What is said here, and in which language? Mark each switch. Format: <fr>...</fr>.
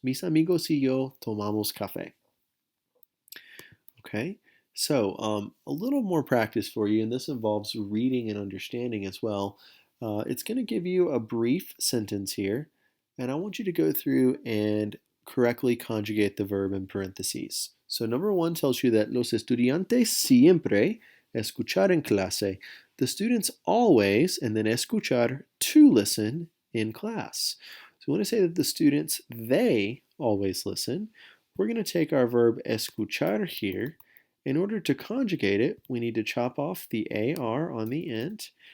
<es>Mis amigos y yo tomamos café.</es> <en>Okay, so a little more practice for you, and this involves reading and understanding as well. It's going to give you a brief sentence here, and I want you to go through and correctly conjugate the verb in parentheses. So number 1 tells you that</en> <es>los estudiantes siempre escuchar en clase.</es> <en>The students always, and then escuchar, to listen in class. So we want to say that the students, they always listen. We're going to take our verb escuchar here. In order to conjugate it, we need to chop off the AR on the end.</en>